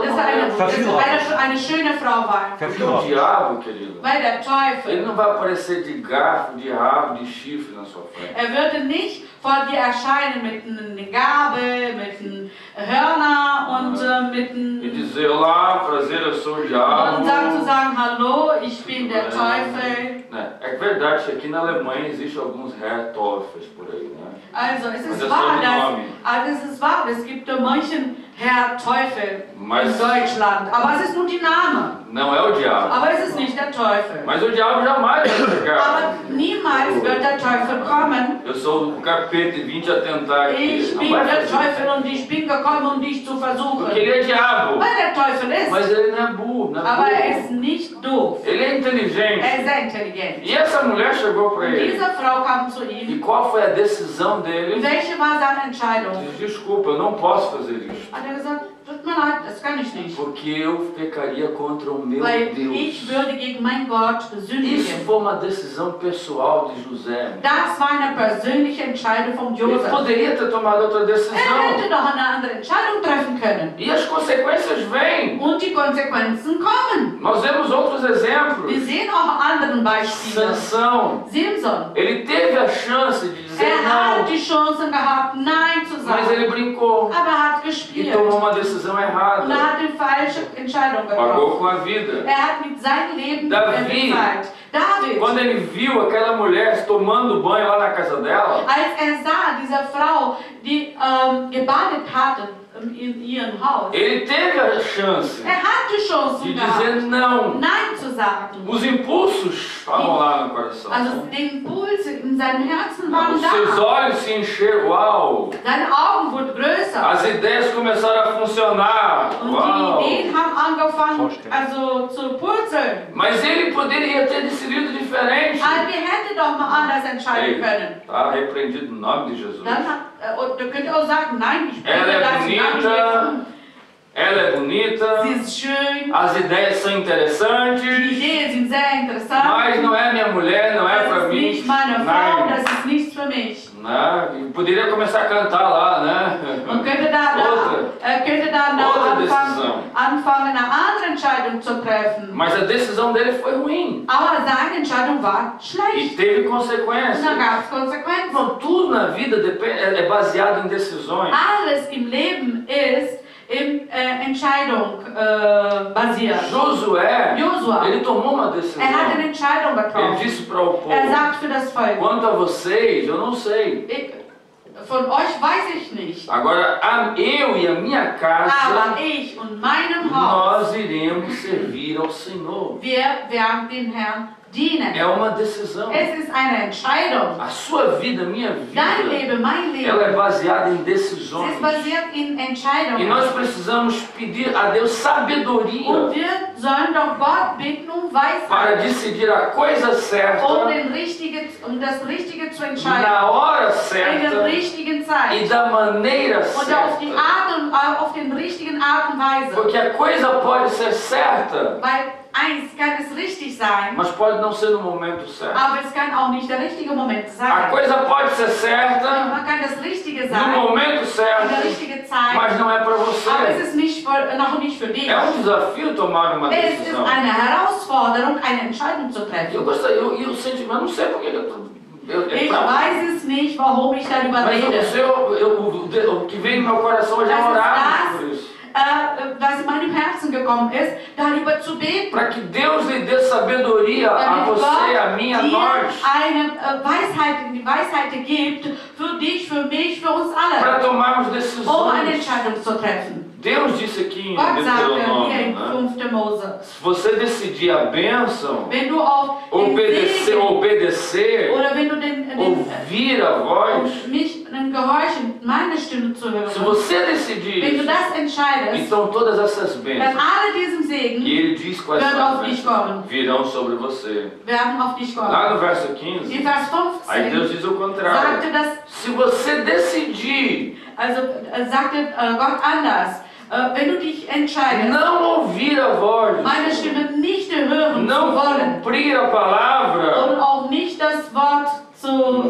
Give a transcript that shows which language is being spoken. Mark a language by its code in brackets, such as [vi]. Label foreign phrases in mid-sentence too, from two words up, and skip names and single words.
[de] Dass eine schöne Frau war. [pt] Porque o diabo, querido, [de] Weil der [pt] ele [de] Teufel, [pt] não vai aparecer de garfo, de rabo, de chifre na sua frente. [de] würde nicht vor dir erscheinen mit einer Gabel, mit einem Hörner und mit [pt] E [de] einem... [pt] dizer, olá, prazer, eu sou o diabo. [de] Und dann zu sagen, hallo, ich bin der Teufel. [pt] Né? É verdade que aqui na Alemanha existem alguns [de] Herr Teufels [pt] por aí, né? [de] Also es Und ist das wahr, soll es gibt manchen Herr Teufel [pt] Mas- [de] in Deutschland, aber es ist nur die Name. [pt] Não é o diabo. [de] Aber es ist nicht der Teufel. [pt] Mas o diabo jamais vai chegar. [de] Aber niemals wird der Teufel kommen. [pt] Eu sou o capeta e vim te atentar aqui. [de] Ich [pt] Não [de] bin [pt] vai [de] der [pt] fazer. [de] Teufel und ich bin gekommen, um dich zu versuchen. [pt] Porque ele é diabo. [de] Weil der Teufel ist. [pt] Mas ele não é burro, não é [de] Aber er [pt] burro. [de] ist nicht doof. [pt] Ele é inteligente. [de] Er ist sehr intelligent. [pt] E essa mulher chegou para [de] Und [pt] ele. [de] diese Frau kam zu [pt] E [de] ihm. [pt] qual foi a decisão [de] Und [pt] dele? [de] welche war seine Entscheidung? [pt] Diz, desculpa, eu não posso fazer isso. [de] Hat er gesagt, tut mir leid, das kann ich nicht. [pt] Porque eu pecaria contra o meu [de] Weil ich [pt] Deus. [de] würde gegen mein Gott [pt] Isso [de] sündigen. [pt] foi uma decisão pessoal de José. [de] Das war eine persönliche Entscheidung von [pt] Ele [de] Josef. [pt] poderia ter tomado outra [de] Er [pt] decisão. [de] hätte doch eine andere Entscheidung treffen können. [pt] E as consequências vêm. [de] Und die Konsequenzen kommen. [pt] Nós vemos outros [de] Wir [pt] exemplos. [de] sehen auch andere Beispiele. [pt] Sansão, [de] Simson. [pt] ele teve a chance de dizer [de] Hat [pt] não, [de] die Chance gehabt, Nein zu [pt] mas ele [de] sagen. [pt] brincou [de] Aber er hat [pt] e [de] gespielt. [pt] tomou uma decisão [de] Und er [pt] errada. [de] hat die falsche Entscheidung [pt] Pagou [de] getroffen. [pt] com a vida. [de] Er hat mit seinem Leben [pt] Davi. [de] bezahlt. David, [pt] Quando ele viu aquela mulher tomando banho lá na casa dela, [de] als sah, diese Frau, die gebadet hatte in ihrem Haus, [pt] ele teve a chance [de] hat die Chance [pt] de [de] gehabt, [pt] dizer não. [de] Nein zu sagen. [pt] Os impulsos estavam lá no coração. [de] Also die Impulse in seinem Herzen waren [pt] Os seus [de] da. [pt] olhos se encheram. Uau! [de] Seine Augen wurden größer. [pt] As ideias começaram a funcionar. [de] Und [pt] Uau! [de] die Ideen haben angefangen, Vorstellen. also zu purzeln. [pt] Mas ele poderia ter decidido diferente. [de] Also wir hätten doch mal anders entscheiden können. [pt] Tá repreendido no nome de Jesus. [de] Dann und ihr könnt auch sagen, nein, ich [pt] Ela é [de] das gar nicht. [pt] bonita, ela é bonita, [de] Sie ist schön, [pt] as ideias são [de] die [pt] interessantes, [de] Ideen sind sehr interessant. [pt] mas não é minha mulher, não é [de] Das [pt] pra [de] ist [pt] mim. [de] nicht meine Frau, Nein. das ist nichts für mich. [pt] Né? E poderia começar a cantar lá, né? [de] Und könnte dann [pt] Outra decisão. [de] anfangen, eine andere Entscheidung zu treffen. [pt] Mas a decisão dele foi ruim [de] Aber seine Entscheidung war [pt] e [de] schlecht. [pt] teve [de] Und [pt] consequências. [de] dann gab es Konsequenzen. [pt] Então, tudo na vida é baseado em decisões. [de] Alles im Leben ist in Entscheidung basiert. [pt] Josua, [de] Josua, [pt] ele tomou uma decisão. [de] hat eine Entscheidung [pt] Ele [de] getroffen. [pt] disse para o povo: [de] Sagt für das Volk, [pt] quanto a vocês, eu não sei. [de] von euch weiß ich nicht, [pt] Agora, eu e a minha casa, [de] aber ich und meinem Haus, [pt] nós iremos servir ao Senhor. [de] wir werden dem Herrn dienen. [pt] É uma decisão. [de] Es ist eine Entscheidung. [pt] A sua vida, a minha [de] Dein [pt] vida, [de] Leben, mein [pt] ela é [de] Leben, [pt] baseada em [de] es [pt] decisões. [de] ist basiert in [pt] E [de] Entscheidungen. [pt] nós precisamos pedir a Deus [de] Und [pt] sabedoria [de] wir sollen doch Gott bitten um [pt] para [de] Weisheit, [pt] decidir a coisa certa, [de] um das Richtige zu entscheiden, [pt] na hora [de] in der [pt] certa [de] richtigen [pt] e [de] Zeit [pt] da maneira [de] und auf die [pt] certa. [de] auf den richtigen Art und Weise. [pt] Porque a coisa pode ser certa, [de] Weil eins kann es richtig sein, [pt] mas pode não ser no momento certo. [de] aber es kann auch nicht der richtige Moment [pt] A [de] sein. [pt] coisa pode ser certa [de] Man kann das Richtige [pt] no [de] sein, [pt] momento [de] in der [pt] certo, [de] richtigen Zeit, [pt] mas não é para [de] aber es [pt] você. [de] ist noch nicht für dich. [pt] É desafio tomar uma [de] Es ist [pt] decisão. [de] eine Herausforderung, eine Entscheidung zu [pt] Eu [de] treffen. [pt] gostaria, eu sentimento, eu não sei porque [de] Ich weiß es nicht, warum ich darüber [pt] mas [de] rede. [pt] o que vem no meu coração hoje é [de] Das ist [pt] orar [de] das, [pt] por isso. [de] was in meinem Herzen gekommen ist, darüber zu beten. [pt] Para que Deus lhe dê sabedoria a [de] Damit [pt] você, a [de] Gott [pt] mim, a [de] dir [pt] nós, [de] eine die Weisheit gibt, für dich, für mich, für uns [pt] para [de] alle, [pt] tomarmos [de] um eine [pt] decisões. [de] Entscheidung zu treffen. [pt] Deus disse aqui em [de] Gott sagte hier [pt] Deuteronômio, [de] in [pt] né? [de] 5. Mose, [pt] Se você decidir a bênção, [de] wenn du auf den Segen [pt] obedecer, [de] oder wenn du den [pt] ouvir a voz, [de] mich gehorchen, meine Stimme zu hören, [pt] se você [de] wenn du [pt] decidir, [de] das entscheidest, [pt] então todas essas [de] dann [pt] bênçãos, [de] alle diesen Segen [pt] e ele diz quais [de] werden [pt] são [de] auf [pt] as [de] dich [pt] bênçãos, [de] kommen, [pt] virão sobre você. [de] werden auf dich kommen. [pt] Lá no verso 15, [de] In Vers [pt] aí Deus [de] 15 [pt] diz o contrário. [de] sagte das, [pt] Se você decidir [de] also sagte Gott anders, wenn du dich entscheidest, [pt] não ouvir a voz, [de] meine Stimme nicht hören zu [pt] não [de] wollen [pt] cumprir a palavra, [de] und auch nicht das Wort zu